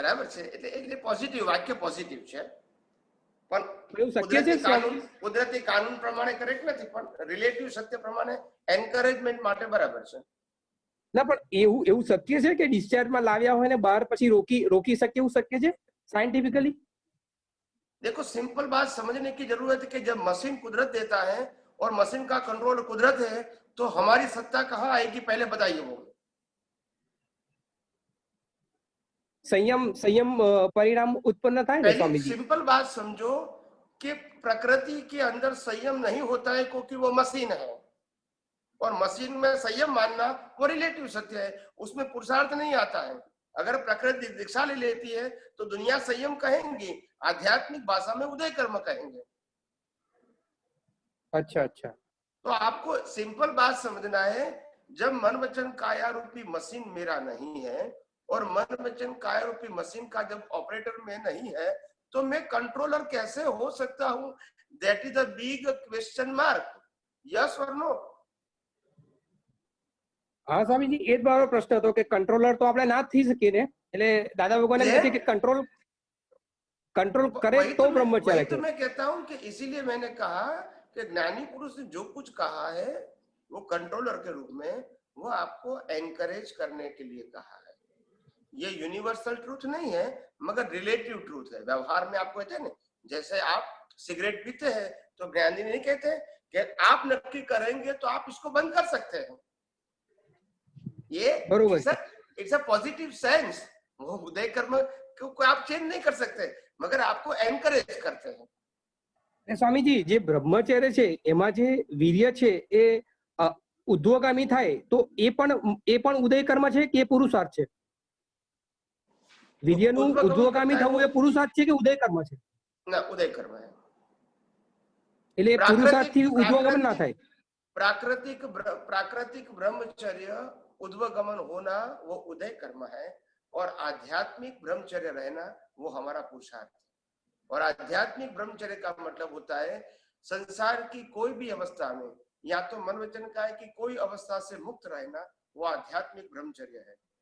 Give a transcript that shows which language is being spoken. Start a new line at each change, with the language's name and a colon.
Gujarati: બરાબર છે, એટલે પોઝિટિવ વાક્ય પોઝિટિવ છે, પણ એવું શક્ય છે? કુદરતી કાનૂન પ્રમાણે કરેક્ટ નથી, પણ રિલેટિવ સત્ય પ્રમાણે એન્કરેજમેન્ટ માટે બરાબર છે। ના, પણ એવું શક્ય છે કે ડિસ્ચાર્જમાં લાવ્યા હોય ને બહાર પછી રોકી શકે, એવું શક્ય છે साइंटिफिकली?
Hindi: देखो, सिंपल बात समझने की जरूरत है कि जब मशीन कुदरत देता है और मशीन का कंट्रोल कुदरत है, तो हमारी सत्ता कहाँ आएगी पहले बताइए। वो संयम परिणाम उत्पन्न था ना स्वामी जी। सिंपल बात समझो कि प्रकृति के अंदर संयम नहीं होता है क्योंकि वो मशीन है, और मशीन में संयम मानना वो रिलेटिव सत्य है, उसमें पुरुषार्थ नहीं आता है। अगर प्रकृति दीक्षा ले लेती है तो दुनिया संयम कहेंगी, आध्यात्मिक भाषा में उदय कर्म कहेंगे। अच्छा अच्छा। तो आपको सिंपल बात समझना है, जब मन वचन काया रूपी मशीन मेरा नहीं है और मन वचन काया रूपी मशीन का जब ऑपरेटर में नहीं है, तो मैं कंट्रोलर कैसे हो सकता हूं?
English: That is the big question mark. Yes और no?
Gujarati: हाँ स्वामीजी, એ જ મારો પ્રશ્ન હતો કે કંટ્રોલર તો આપણે ના થઈ શકીએ ને, એટલે દાદા ભગવાન એમ કહે છે કે કંટ્રોલ કરે તો બ્રહ્મચર્ય
Hindi: तो मैं कहता हूं कि इसीलिए मैंने कहा कि ज्ञानी पुरुष ने जो कुछ कहा है वो कंट्रोलर के रूप में वो आपको एनकरेज करने के लिए कहा है। ये यूनिवर्सल ट्रूथ नहीं है, मगर रिलेटिव ट्रूथ है। व्यवहार में आपको कहते हैं ना, जैसे आप सिगरेट पीते हैं तो ज्ञानी नहीं कहते कि आप नक्की करेंगे तो आप इसको बंद कर सकते हैं। ये
English: It's a positive sense.
Hindi: वो उदय कर्म को आप चेंज नहीं कर सकते, मगर आपको एनकरेज करते हैं।
Gujarati: स्वामीजी, જે બ્રહ્મચર્ય છે એમાં જે વીર્ય છે એ ઉદ્ધવગામી થાય તો એ પણ ઉદય કર્મ છે કે પુરુષાર્થ છે? વીર્યનું ઉદ્ધવગામી થવું એ પુરુષાર્થ છે કે ઉદય કર્મ છે? ના, ઉદય કર્મ છે। એટલે પુરુષાર્થથી ઉદ્ધવગમન ના થાય।
Hindi: प्राकृतिक ब्रह्मचर्य उद्वगमन होना वो उदय कर्म है, और आध्यात्मिक ब्रह्मचर्य रहना वो हमारा पुरुषार्थ है। और आध्यात्मिक ब्रह्मचर्य का मतलब होता है संसार की कोई भी अवस्था में, या तो मन वचन काया की कोई अवस्था से मुक्त रहना, वो आध्यात्मिक ब्रह्मचर्य है।